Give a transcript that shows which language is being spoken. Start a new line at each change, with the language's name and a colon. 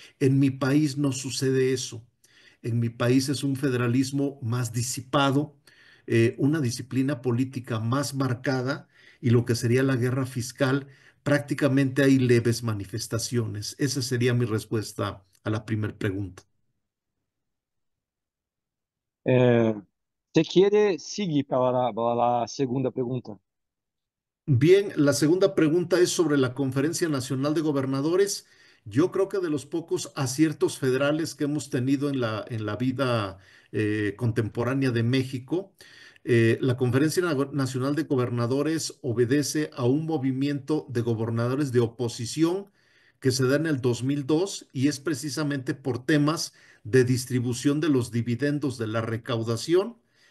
Spanish: En mi país no sucede eso. En mi país es un federalismo más disipado, una disciplina política más marcada y lo que sería la guerra fiscal, prácticamente hay leves manifestaciones. Esa sería mi respuesta a la primera pregunta.
Portuguese: É, você quer seguir para a segunda pergunta?
Spanish: Bien, la segunda pregunta es sobre la Conferencia Nacional de Gobernadores. Yo creo que de los pocos aciertos federales que hemos tenido en la vida contemporánea de México, la Conferencia Nacional de Gobernadores obedece a un movimiento de gobernadores de oposición que se da en el 2002 y es precisamente por temas de distribución de los dividendos de la recaudación.